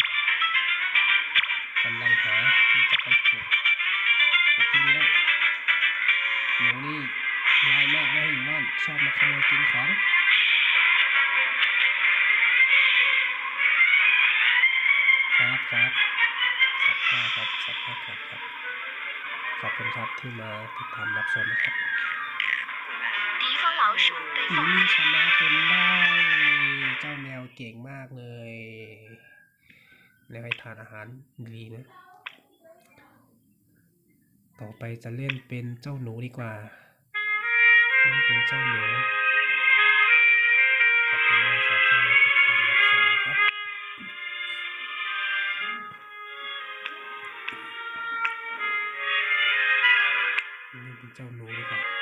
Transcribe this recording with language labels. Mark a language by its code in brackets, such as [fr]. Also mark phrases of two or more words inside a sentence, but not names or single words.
[th] กำลังหาที่จะไปปลุกที่นี่แล้วหนูนี่ร้ายมากนะอยู่บ้านชอบมาขโมยกินของครับสัตว์ครับขอบคุณครับที่มาติดตามรับชมนะครับ [zh] 敌方老鼠被放飞。 [th] ชนะจนได้เจ้าแมวเก่งมากเลยแล้วให้ทานอาหารดีนะต่อไปจะเล่นเป็นเจ้าหนูดีกว่าเล่นเป็นเจ้าหนู ขอบคุณมากครับที่มาติดตามรับชมนะครับเล่นเป็นเจ้าหนูดีกว่า